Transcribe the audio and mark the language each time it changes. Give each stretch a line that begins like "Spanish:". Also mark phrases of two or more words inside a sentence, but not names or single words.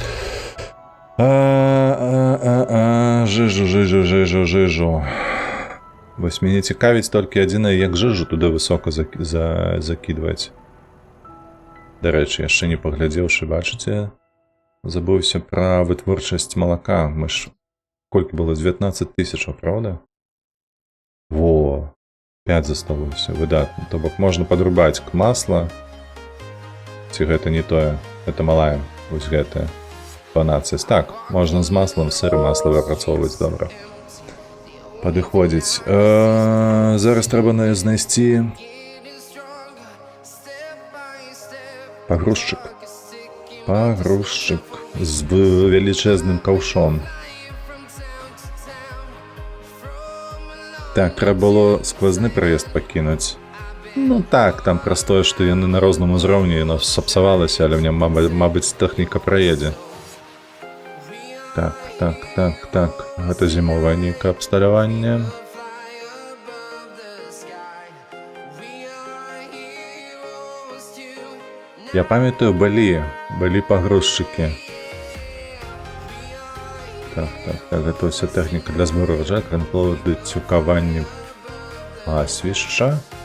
Ukrainian: Жижу. Ось мені цікавить тільки єдине, як жижу туди високо закидувати. До речі, я ще не поглядівши, бачите? Забувся про витворчість молока. Ми ж...
Russian: Сколько было? 19 тысяч, правда? Во, 5
Belarusian: засталося, выдатно. То бок можна подрубать к масло. Ці гэта не тое, это малая, ось гэта 12. Так, можна з маслом, сыр і масло выпрацоўваць, добра. Падыходзіць. Зараз трэба знайсці пагрузчык. Пагрузчык з велічэзным каўшом.
Ukrainian: Так, треба було сквозний проїзд покинути.
Belarusian: Ну так, там простое, що яны на розному узроўні, яно сапсавалася,
Ukrainian: але в ньому, мабуть, техніка проїде. Так.
Belarusian: Гэта зімовае нейкае абсталяванне. Я памятаю, былі пагрузчыкі. Так, гэта ўся тэхніка для збору ўраджаю, цюкаванне пасвішча.